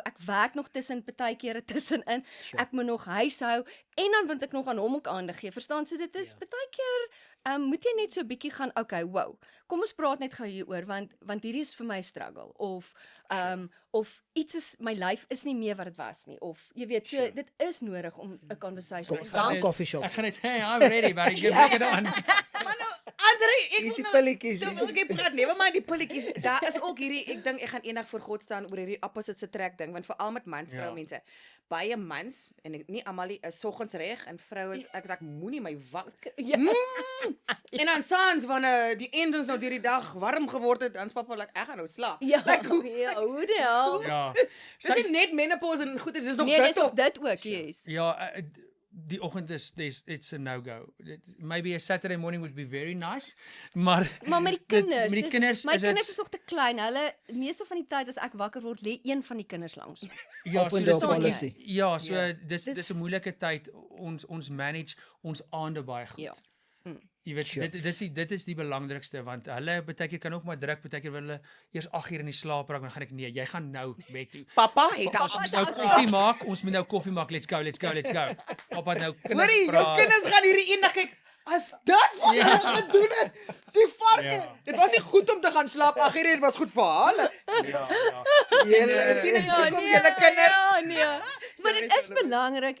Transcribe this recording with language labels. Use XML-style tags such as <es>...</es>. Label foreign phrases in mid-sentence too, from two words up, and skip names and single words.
<af>Ek werk nog tussen baie kere tussenin. Ek moet nog huishou en dan moet ek nog aan hom ook aandag gee. Verstaan? So dit is baie keer moet jy net so 'n bietjie gaan, okay, wow. Kom ons praat net gou hieroor want hierdie is vir my 'n struggle of iets is my lyf is nie meer wat dit was nie of jy weet, so dit is nodig om 'n conversation Kom, te gaan hê. coffee shop. Ek gaan net hey,</af> <en>I'm ready,</en> <af>maar ek</af> <en>bring it on.</en> <af>Maar nou, Andre, ek Easy wil pilletjies, nou easy wil ek praat</af> <en>never mind</en> <af>die pilletjies. Daar is ook hierdie ek dink ek gaan eendag voor God staan oor hierdie opposite se trek ding want veral met mans Ja. vroumense. Baie mans en nie almal nie is soggens reg en vrouens ek moenie my wak. Ja. En dan saans wanneer die engines nou deur die dag warm geword het, dan pappa ek gaan nou slaap. Ja, ja, hoe die hel? Ja. Dis nie net menopause en goeie, dis nog Nee, dit dis ook ook. dit ook, yes. Ja, die oggend is</af> <en>it's a no-go. Maybe a Saturday morning would be very nice,</en> <af>maar Maar met die kinders, met die kinders my is dit- kinders is nog te klein. Hulle meeste van die tyd as ek wakker word, lê een van die kinders langs. ja, Open dis door ook- policy. Ja, so Ja. dis Dis- 'n moeilike tyd. Ons manage ons aande baie goed. Ja. Jy weet Sure. dit is die belangrikste want hulle baie keer kan ook maar druk, baie keer wil hulle eers 8 uur in die slaap raak dan gaan ek nee, jy gaan nou bed toe. Pappa het Ons moet nou al koffie maak, ons moet nou koffie maak.</af> <en>Let's go.</en> <af>Pappa het nou Hoorie, jou praat. kinders gaan hierdie eendag kyk. As dit wat Ja. hulle gedoen het, die varke. Ja. Dit was nie goed om te gaan slaap 8 uur, dit was goed vir hulle. Julle sien dit kom julle kinders. Ja, nee. Maar Sorry, dit is sorry. belangrik</af>